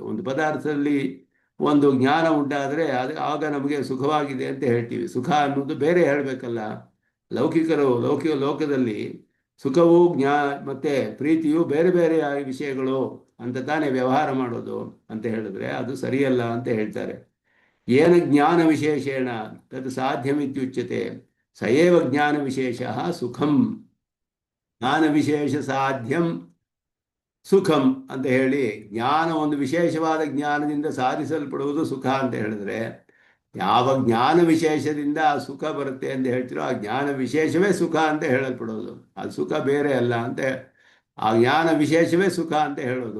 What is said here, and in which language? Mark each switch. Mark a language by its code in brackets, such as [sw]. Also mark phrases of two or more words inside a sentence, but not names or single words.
[kn] ಒಂದು ಪದಾರ್ಥದಲ್ಲಿ ಒಂದು ಜ್ಞಾನ ಉಂಟಾದರೆ ಆಗ ನಮಗೆ ಸುಖವಾಗಿದೆ ಅಂತ ಹೇಳ್ತೀವಿ. ಸುಖ ಅನ್ನೋದು ಬೇರೆ ಹೇಳಬೇಕಲ್ಲ. ಲೋಕದಲ್ಲಿ ಸುಖವು ಮತ್ತೆ ಪ್ರೀತಿಯು ಬೇರೆ ಬೇರೆ ವಿಷಯಗಳು ಅಂತ ತಾನೇ ವ್ಯವಹಾರ ಮಾಡೋದು ಅಂತ ಹೇಳಿದ್ರೆ ಅದು ಸರಿಯಲ್ಲ ಅಂತ ಹೇಳ್ತಾರೆ. [sa] ಏನ ಜ್ಞಾನ ವಿಶೇಷೇಣ ತದ್ ಸಾಧ್ಯಮಿತ್ಯುಚ್ಯತೆ ಸಯೇವ ಜ್ಞಾನ ವಿಶೇಷ ಸುಖಂ. ಜ್ಞಾನ ವಿಶೇಷ ಸಾಧ್ಯಂ ಸುಖಂ [kn] ಅಂತ ಹೇಳಿ, ಜ್ಞಾನ ಒಂದು ವಿಶೇಷವಾದ ಜ್ಞಾನದಿಂದ ಸಾಧಿಸಲ್ಪಡುವುದು ಸುಖ ಅಂತ ಹೇಳಿದ್ರೆ, ಯಾವ ಜ್ಞಾನ ವಿಶೇಷದಿಂದ ಆ ಸುಖ ಬರುತ್ತೆ ಅಂತ ಹೇಳ್ತಿರೋ ಆ ಜ್ಞಾನ ವಿಶೇಷವೇ ಸುಖ ಅಂತ ಹೇಳಲ್ಪಡೋದು. ಅದು ಸುಖ ಬೇರೆ ಅಲ್ಲ ಅಂತ, ಆ ಜ್ಞಾನ ವಿಶೇಷವೇ ಸುಖ ಅಂತ ಹೇಳೋದು.